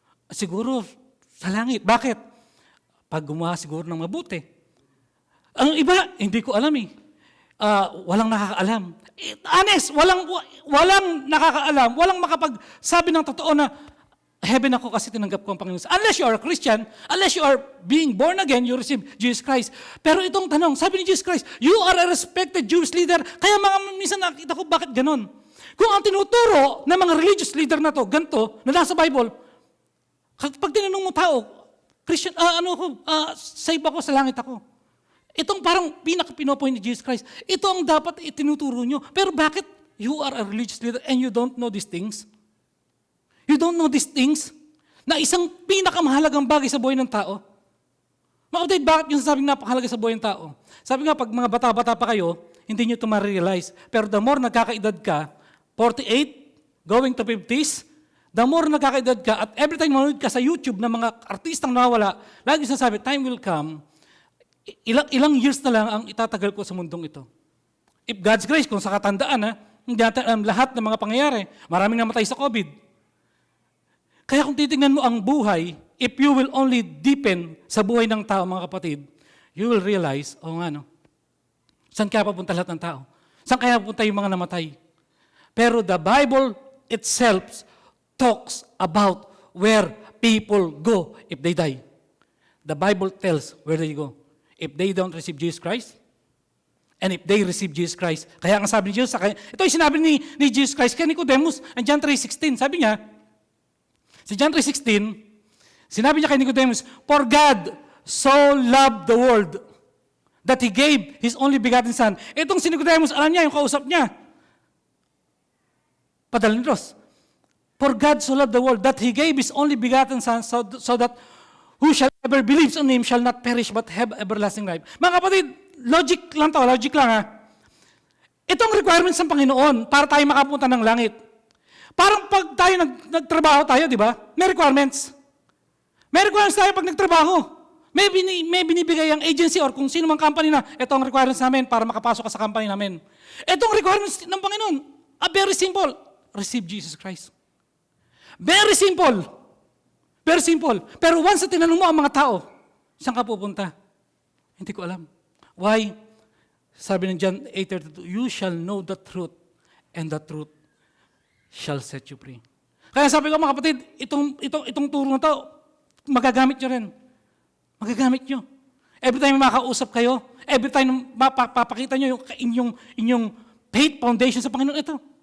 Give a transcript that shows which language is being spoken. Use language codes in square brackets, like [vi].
[tl] Siguro, sa langit. Bakit? Pag gumawa siguro ng mabuti. Ang iba, hindi ko alam eh. Walang nakakaalam. Honest, walang nakakaalam, walang makapagsabi ng totoo na heaven ako kasi tinanggap ko ang Panginoon. [en] Unless you are a Christian, unless you are being born again, you receive Jesus Christ. [tl] Pero itong tanong, sabi ni [en] Jesus Christ, you are a respected Jewish leader. [tl] Kaya minsan nakita ko, bakit ganon? Kung ang tinuturo ng mga religious leader na to, ganito, na nasa Bible, pag tinanong mo tao, Christian, save ako, sa langit ako. Itong parang pinaka-pinopoint ni Jesus Christ. Ito ang dapat itinuturo nyo. Pero bakit [en] you are a religious leader and you don't know these things? You don't know these things [tl] na isang pinakamahalagang bagay sa buhay ng tao. Mga bakit yung sabing napakahalaga sa buhay ng tao? Sabi nga, pag mga bata-bata pa kayo, hindi nyo ito ma-realize. Pero [en] the more [tl] nagkakaedad ka, 48, going to 50s, the more nagkakaedad ka, at every time manood ka sa YouTube ng mga artistang nawawala, lagi sinasabi, [en] time will come, [tl] ilang years na lang ang itatagal ko sa mundong ito. [en] If God's grace, [tl] kung sa katandaan, hindi natin alam lahat ng mga pangyayari. Maraming namatay sa COVID. Kaya kung titingnan mo ang buhay, [en] if you will only deepen [tl] sa buhay ng tao, mga kapatid, [en] you will realize, [tl] saan kaya papunta lahat ng tao? Saan kaya papunta yung mga namatay? [en] Pero the Bible itself talks about where people go if they die. The Bible tells where they go. If they don't receive Jesus Christ, [tl] and if they receive Jesus Christ, kaya ang sabi ni Jesus, ito yung sinabi ni Jesus Christ kay Nicodemus, ang John 3:16, sabi niya, sa John 3:16, Sinabi niya kay Nicodemus, [en] "For God so loved the world that He gave His only begotten Son." [tl] Itong si Nicodemus, alam niya yung kausap niya. Padala ni Diyos. [en] "For God so loved the world that He gave His only begotten Son so that who shall ever believes on Him shall not perish but have everlasting life." [tl] Mga kapatid, logic lang ha. Itong requirements ng Panginoon para tayo makapunta ng langit. Parang pag tayo nagtrabaho tayo, di ba? May requirements. May requirements tayo pag nagtrabaho. May binibigay ang agency or kung sino mang company na, ito ang requirements namin para makapasok ka sa company namin. Itong requirements ng Panginoon, very simple. [en] Receive Jesus Christ. Very simple. Very simple. [tl] Pero once na tinanong mo ang mga tao, saan ka pupunta? Hindi ko alam. Why? Sabi ng John 8:32, [en] "You shall know the truth, and the truth shall set you free." [tl] Kaya sabi ko mga kapatid, itong turo na to, magagamit nyo rin. Magagamit nyo. Every time makausap kayo, every time mapapakita nyo yung inyong faith foundation sa Panginoon, ito.